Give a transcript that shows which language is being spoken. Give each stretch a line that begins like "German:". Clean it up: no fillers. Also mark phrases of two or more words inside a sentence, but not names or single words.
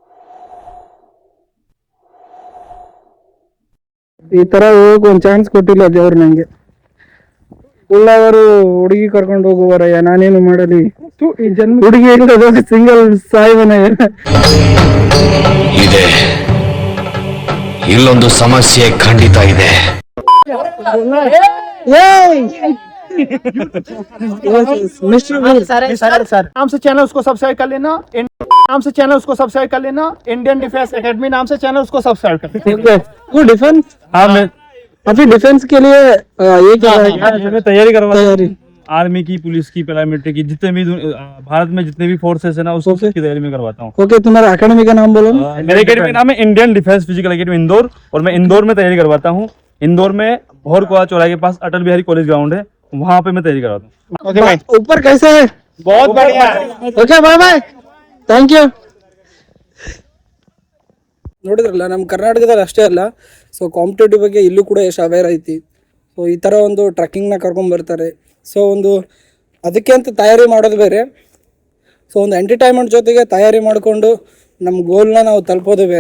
Kannada: ಈ ತರ ಹೋಗಕ್ ಒಂದ್ ಚಾನ್ಸ್ ಕೊಟ್ಟಿಲ್ಲ ದೇವ್ರು ನಂಗೆ. ಉಳ್ಳವರು ಹುಡುಗಿ ಕರ್ಕೊಂಡು ಹೋಗುವರಯ್ಯ, ನಾನೇನು ಮಾಡಲಿ. ಈ ಜನ್ಮ ಹುಡುಗಿ ಇಲ್ಲದ ಸಿಂಗಲ್ ಸಾಯಿವನ. ಇದೆ, ಇಲ್ಲೊಂದು ಸಮಸ್ಯೆ ಖಂಡಿತ ಇದೆ.
Hindi: नाम से चैनल उसको सब्सक्राइब कर लेना. इंडियन डिफेंस एकेडमी नाम से चैनल उसको सब्सक्राइब कर लेना. वो डिफेंस, हाँ, मैं अभी डिफेंस के लिए ये क्या तैयारी करवा. आर्मी की, पुलिस की, पैरामिलिट्री की, जितने भी भारत में जितने भी फोर्सेस है ना, उसको की तैयारी में करवाता हूँ. ओके, तुम्हारा एकेडमी का नाम बोलो. मेरे एकेडमी का नाम है इंडियन डिफेंस फिजिकल एकेडमी इंदौर, और मैं इंदौर में तैयारी करवाता हूँ. इंदौर में भोर कोला चौराहे के पास अटल बिहारी कॉलेज ग्राउंड है, वहाँ पे मैं तैयारी करवाता हूँ. ऊपर कैसे है? बहुत बढ़िया
English: okay bye bye, thank you.
Kannada: ನೋಡಿದ್ರಲ್ಲ, ನಮ್ಮ ಕರ್ನಾಟಕದಲ್ಲಿ ಅಷ್ಟೇ ಅಲ್ಲ,
English: so competitive
Kannada: ಬಗ್ಗೆ ಇಲ್ಲೂ ಕೂಡ ಎಷ್ಟು ಅವೇರ್ ಐತಿ. ಸೊ ಈ ಥರ ಒಂದು ಟ್ರಕ್ಕಿಂಗ್ನ ಕರ್ಕೊಂಬರ್ತಾರೆ. ಸೊ ಒಂದು ಅದಕ್ಕೆ ಅಂತ ತಯಾರಿ ಮಾಡೋದು ಬೇರೆ, ಸೊ ಒಂದು ಎಂಟರ್ಟೈನ್ಮೆಂಟ್ ಜೊತೆಗೆ ತಯಾರಿ ಮಾಡಿಕೊಂಡು ನಮ್ಮ ಗೋಲ್ನ ನಾವು ತಲುಪೋದು ಬೇರೆ.